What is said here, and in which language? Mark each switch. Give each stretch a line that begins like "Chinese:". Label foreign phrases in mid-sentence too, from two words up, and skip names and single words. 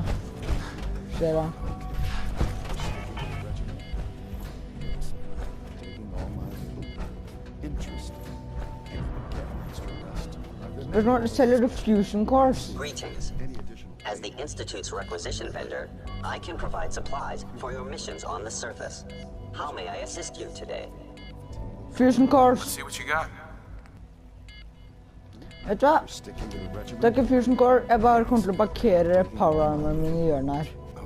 Norwegian: Skjer da. Spørsmål, selger du
English: fusion cores? Greetings. As the Institute's requisition vendor, I can provide supplies for your missions on the surface. How may I assist you today? Fusion cores. Let's see what you got.
Norwegian: Vet du hva? Det er ikke
English: fusion core,
Norwegian: jeg bare kommer til å parkere power-armeren min i hjørnet her.